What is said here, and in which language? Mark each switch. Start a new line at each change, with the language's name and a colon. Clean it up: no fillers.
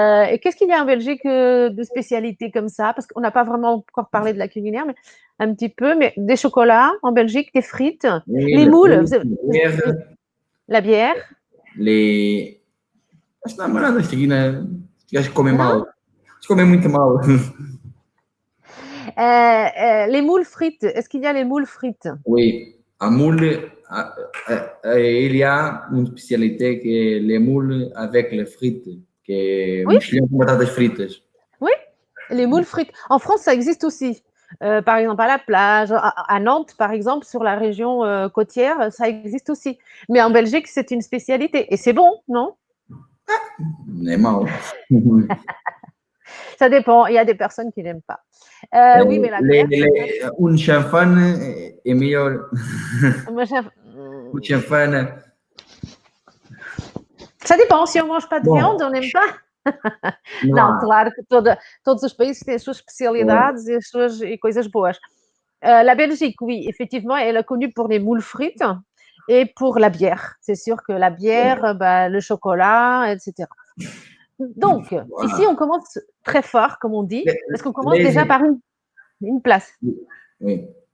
French: Et qu'est-ce qu'il y a en Belgique de spécialité comme ça? Parce qu'on n'a pas vraiment encore parlé de la culinaire, mais un petit peu. Mais des chocolats en Belgique, des frites, oui, les moules, la bière. Les...
Portuguese: Acho que não há nada aqui, né? Acho que comem mal. Acho que comem muito mal.
French: Les moules frites. Est-ce qu'il y a les moules frites? Oui. À moule, il y a une spécialité qui est les moules avec les frites.
Portuguese: Michelin com batatas fritas.
French: Oui, les moules frites. En France, ça existe aussi. Par exemple, à la plage, à Nantes, par exemple, sur la région côtière, ça existe aussi. Mais en Belgique, c'est une spécialité. Et c'est bon, non? C'est mal. Ça dépend. Il y a des personnes qui n'aiment pas. Oui, mais la bière... Un champagne est meilleur. Un champagne... Ça
Portuguese: depende, se eu
French: mange pas de
Portuguese: Bom,
French: viande, eu n'aime pas.
Portuguese: não Não, há. claro que todos os países têm as suas especialidades e as suas coisas boas.
French: La Belgique, oui, effectivement, elle est connue pour les moules frites et pour la bière. C'est sûr que la bière, bah, le chocolat, etc. Donc, ici, Voilà. on commence très fort, comme on dit, parce qu'on commence Les, déjà par une place. oui.